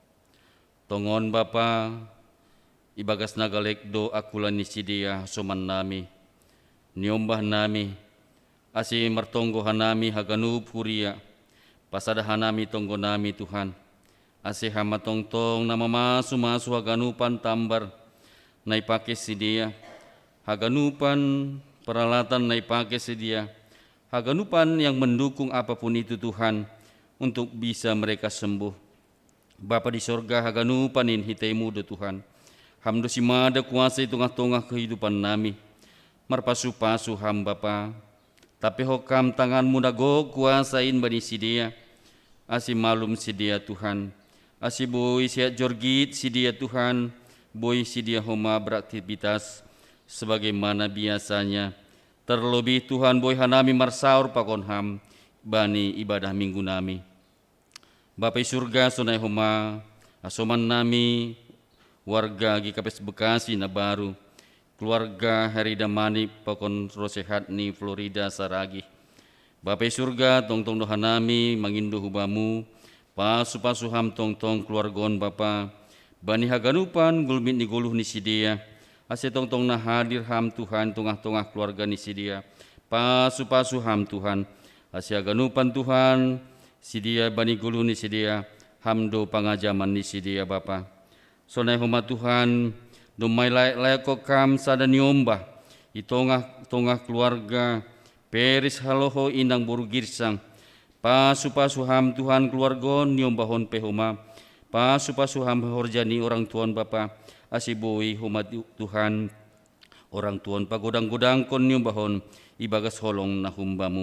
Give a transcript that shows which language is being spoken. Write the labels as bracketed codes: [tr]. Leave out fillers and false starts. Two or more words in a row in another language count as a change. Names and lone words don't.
[bts] Tongon Bapa, ibagas nagalekdo akulan ni sidia hasoman nami, niombah nami, asi martonggo hanami haganub huria, pasada hanami tonggo nami Tuhan, asi hama tongtong na mamasu-masu haganupan tambar, na ipake sidia, haganupan peralatan na ipake sidia, haganupan [id] yang mendukung apapun itu [bts] Tuhan, [id] untuk bisa mereka sembuh. [bts] Bapa di sorga haganupanin hitaimu do Tuhan, hamdo simada kuasa [id] itu tengah-tengah kehidupan [bts] nami, marpasu-pasu ham Bapa, tapi hokam tanganmu dago kuasain bani sidia, asi malum sidia Tuhan, asi boy siat jorgit sidia Tuhan, boy sidia homa [id] beraktivitas sebagaimana biasanya, [bts] terlebih Tuhan boy hanami marsaur pakon ham, bani ibadah minggu nami. Bapai surga sunai homa, asoman nami, warga GKPS Bekasi na baru, keluarga Herida Mani pakon rosehat ni Florida Saragi. Bapai surga tong-tong dohanami mangindo hubamu, pasu-pasu ham tong-tong keluargon Bapa, bani haganupan gulmit ni guluh ni sidia, ase tong-tong na hadir ham Tuhan [id] tengah-tengah keluarga [bts] ni sidia, pasu-pasu ham Tuhan, ase haganupan Tuhan, sidia bani guluh ni sidia, hamdo pangajaman ni sidia Bapa. Sonai homa Tuhan, dumai layak kokam sada niombah, itongah keluarga, peris haloho indang boru girsang, pasu-pasu ham Tuhan keluargon niombahon pehoma, pasu-pasu ham horjani orang tuan Bapa, asibui homa Tuhan, orang tuan pagodang-godang kon niombahon, ibagas holong na humbamu.